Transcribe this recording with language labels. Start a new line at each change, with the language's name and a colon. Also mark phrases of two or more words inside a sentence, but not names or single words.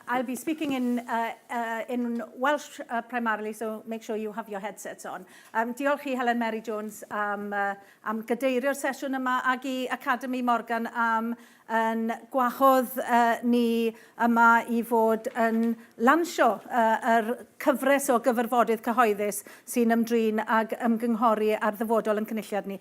English: I'll be speaking in Welsh primarily, so make sure you have your headsets on.
Welsh: Diolch I Helen Mary Jones am gadeirio'r sesiwn yma ag I Academi Morgan am yn gwahodd ni yma I fod yn lansio yr cyfres o gyfarfodydd cyhoeddus sy'n ymdrin ag ymgynghori ar ddyfodol yn cynulliad ni.